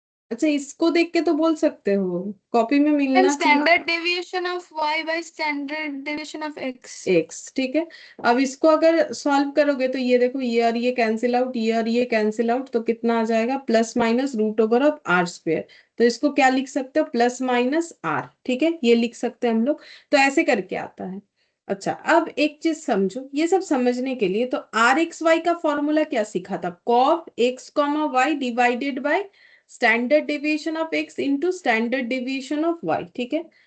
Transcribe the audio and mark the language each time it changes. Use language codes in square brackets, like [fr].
[hi] अच्छा, इसको देख के तो बोल सकते हो, कॉपी में [en] And [hi] मिलना चाहिए। [en] standard deviation of y by standard deviation of x. [hi] X, ठीक है। अब इसको अगर सॉल्व करोगे तो ये देखो, ये और ये कैंसिल आउट, ये और ये कैंसिल आउट, तो कितना आ जाएगा, plus minus root over of are square. तो इसको क्या लिख सकते हो, प्लस माइनस आर, ठीक है, ये लिख सकते हैं हम लोग। तो ऐसे करके आता है। अच्छा, अब एक चीज समझो, ये सब समझने के लिए तो आर एक्स वाई का फॉर्मूला क्या सीखा था, cob x comma Y divided by standard deviation of x into standard deviation of Y, ठीक है।